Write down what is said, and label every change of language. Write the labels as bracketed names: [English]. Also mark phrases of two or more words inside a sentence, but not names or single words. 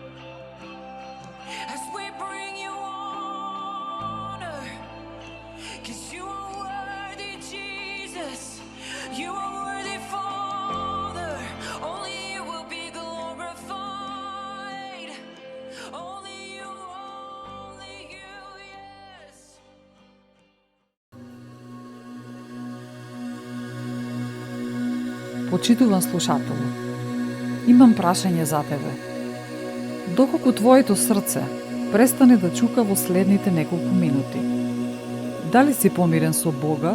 [English] As we bring you honor. 'Cause you are worthy, Jesus. You are worthy, Father. Only you will be glorified. Only you, yes. [Macedonian] Почитуван слушателу, имам прашање за тебе. Доколку твоето срце престане да чука во следните неколку минути, дали си помирен со Бога?